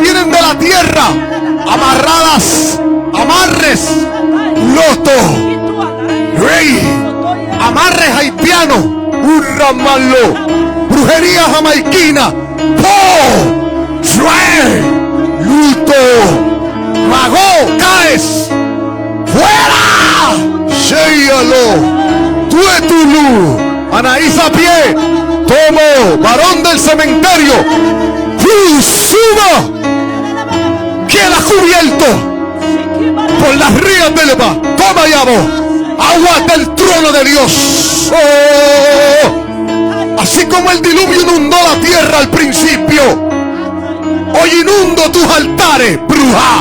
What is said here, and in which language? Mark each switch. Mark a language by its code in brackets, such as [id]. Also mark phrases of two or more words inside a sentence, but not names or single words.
[es] vienen de la tierra, amarradas, amarres, loto, rey, amarres haitianos, hurramalo, brujería jamaiquina, po, shue, luto, mago, caes, fuera, sheyalo, tuetulu, Anaísa a pie, tomo, varón del cementerio, suba, queda cubierto por las rías del Eba, toma llamo. Agua del trono de Dios. Oh, así como el diluvio inundó la tierra al principio, hoy inundo tus altares, bruja.